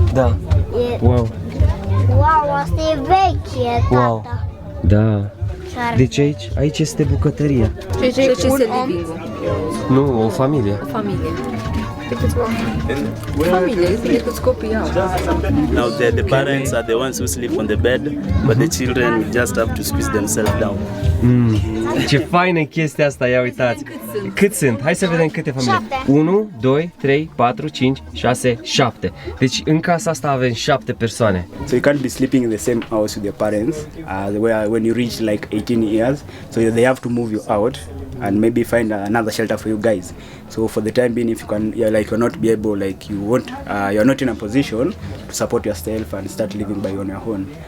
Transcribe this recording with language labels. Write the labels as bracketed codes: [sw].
[ro] Da. E... Wow. Wow, asta e veche, tata. Wow. Da. Deci aici este bucătăria. Ce este living-ul? Nu, o familie. O familie. De câți oameni? Familie, de câți copii au? [en] Now the parents are the ones who sleep on the bed, but the children just have to squeeze themselves down. [ro] Ce faină e chestia asta, ia uitați. Cât sunt? Hai să vedem câte familii. 7. 1, 2, 3, 4, 5, 6, 7. Deci în casa asta avem 7 persoane. [en] So you can't be sleeping in the same house with your parents when you reach like 18 years. So they have to move you out and maybe find another shelter for you guys. So for the time being, if you can, you're not be able, like you won't, you're not in a position to support yourself and start living by on your own.